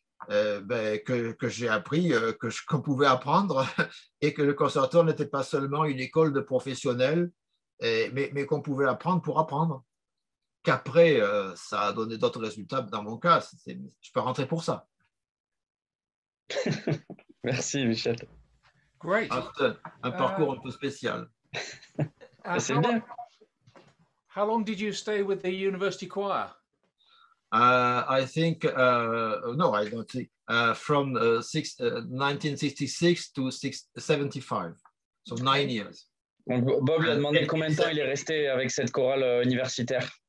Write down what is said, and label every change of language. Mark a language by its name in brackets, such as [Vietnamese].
[French] Que j'ai appris qu'on pouvait apprendre et que le conservatoire n'était pas seulement une école de professionnels, mais qu'on pouvait apprendre pour apprendre. Qu'après, ça a donné d'autres résultats dans mon cas. Je peux rentrer pour ça. Merci, Michel. [English] Great. [French] Un parcours un peu spécial. C'est bien. [English] How long did you stay with the university choir? I think, no, I don't think, from 1966 to 75, so 9 years. [French] Donc, Bob lui a demandé combien de temps il est resté avec cette chorale universitaire.